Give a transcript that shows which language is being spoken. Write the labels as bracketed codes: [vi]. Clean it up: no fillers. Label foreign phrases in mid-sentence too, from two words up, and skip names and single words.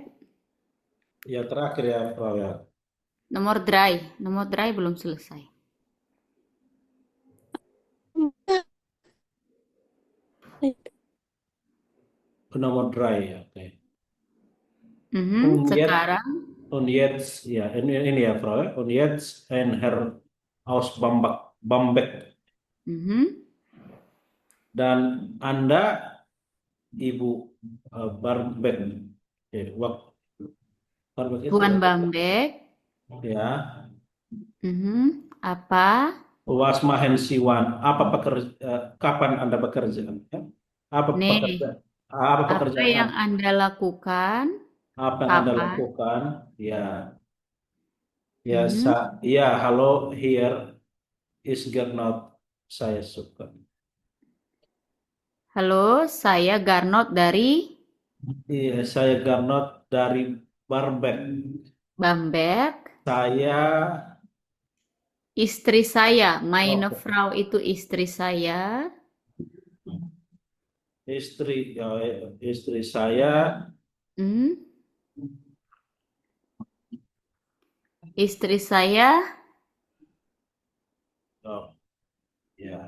[id] ya terakhir ya, Frau ya. Nomor dry. Nomor dry belum selesai. Nomor dry ya. Oke. Sekarang. [de] Und jetzt, [id] ya ini ya, Frau ya. [de] Und jetzt ein Herr aus Bamberg. [id] Dan Anda Ibu Bamberg. Bamberg itu Tuan ya? Bamberg. Ya. Apa? [de] Was machen Sie wann? [id] Apa kapan Anda bekerja? Ya? Apa pekerjaan? Apa Apa pekerjaan? yang Anda lakukan? Apa yang Anda Kapan? lakukan? Ya. Ya, ya, halo, [en] here is Gernot. [id] Saya suka. Halo, saya Garnot dari Iya, saya Garnot dari Barbek. Bamberg. Saya, Istri saya. Meine oh, Frau itu istri saya. istri saya, Hmm? Istri saya. oh, ya,